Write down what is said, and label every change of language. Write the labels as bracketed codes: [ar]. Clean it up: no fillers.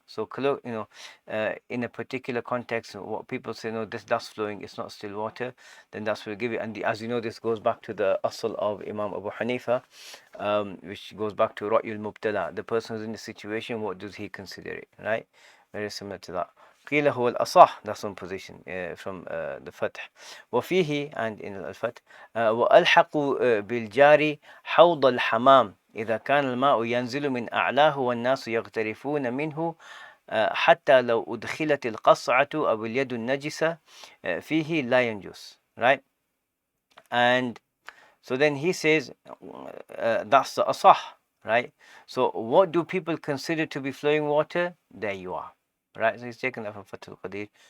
[en] So in a particular context, what people say, no, that's flowing, it's not still water, then that's what we give it. And as you know, this goes back to the asl of Imam Abu Hanifa, which goes back to Ra'yul Mubtala. The person who's in the situation, what does he consider it, right? Very similar to that. [ar] قيل هو الأصح, [en] that's one position from the Fath. [ar] وفيه, [en] and in [ar] الفتح, وألحقوا بالجار حوض الحمام إذا كان الماء ينزل من أعلاه والناس يغترفون منه حتى لو أدخلت القصعة أو اليد النجسة فيه لا ينجس, right? [en] And so then he says that's the asah, right? So what do people consider to be flowing water? There you are, right? So he's taken that from Fathul Qadir.